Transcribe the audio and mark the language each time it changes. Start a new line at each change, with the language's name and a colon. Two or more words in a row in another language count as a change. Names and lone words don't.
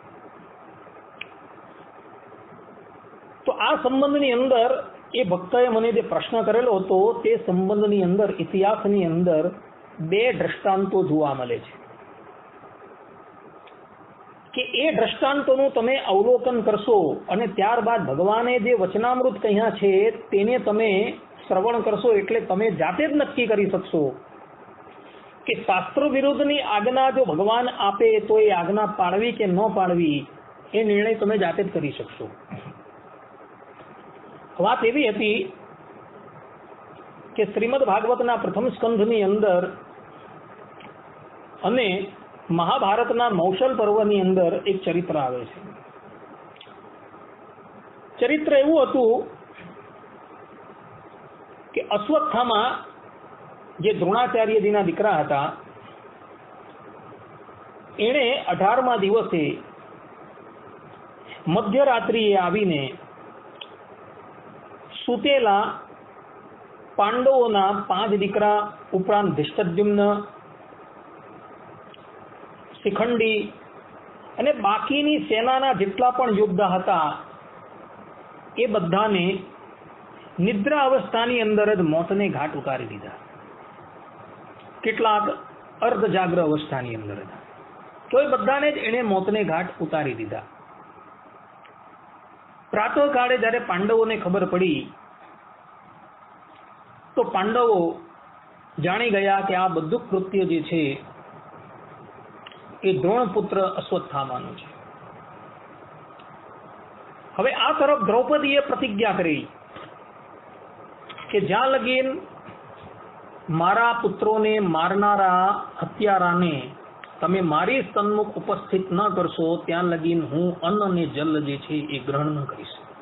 Gujarati: તો આ સંબંધની અંદર એ ભક્તએ મને જે પ્રશ્ન કરેલો હતો તે સંબંધની અંદર ઇતિહાસની અંદર 2 દૃષ્ટાંતો જોવા મળે છે કે એ દૃષ્ટાંતોનું તમે અવલોકન કરશો અને ત્યારબાદ ભગવાને જે વચનામૃત કહ્યા છે તેને તમે શ્રવણ કરશો એટલે તમે જાતે જ નક્કી કરી શકશો કે શાસ્ત્ર વિરુદ્ધની આજ્ઞા જો ભગવાન આપે તો એ આજ્ઞા પાળવી કે ન પાળવી એ નિર્ણય તમે જાતે જ કરી શકશો। બાત એવી હતી કે શ્રીમદ ભાગવતના પ્રથમ સ્કંધની અંદર અને મહાભારતના મૌસલ પર્વની અંદર એક ચરિત્ર આવે છે। ચરિત્ર એવું હતું કે અશ્વત્થામા જે દ્રોણાચાર્યજીના દીકરા હતા એણે 18મા દિવસે મધ્યરાત્રિએ આવીને સૂતેલા પાંડવોના 5 દીકરા ઉપરાંત ધૃષ્ટદ્યુમ્ન, શિખંડી અને બાકીની સેનાના જેટલા પણ યોદ્ધા હતા એ બધાને નિદ્રા અવસ્થાની અંદર જ મોતને ઘાટ ઉતારી દીધા। કેટલાક અર્ધજાગ્ર અવસ્થાની અંદર હતા તો એ બધાને જ એણે મોતને ઘાટ ઉતારી દીધા। પ્રાતઃ કાળે જ્યારે પાંડવોને ખબર પડી તો પાંડવો જાણી ગયા કે આ બધું કૃત્ય જે છે એ દ્રોણપુત્ર અશ્વત્થામાનું છે। હવે આ તરફ દ્રૌપદીએ પ્રતિજ્ઞા કરી કે જ્યાં લગીન મારા પુત્રોને મારનારા હત્યારાને તમે મારી સન્મુખ ઉપસ્થિત ન કરશો ત્યાં લગીન હું અન્ન ને જળ જે છે એ ગ્રહણ ન કરીશ।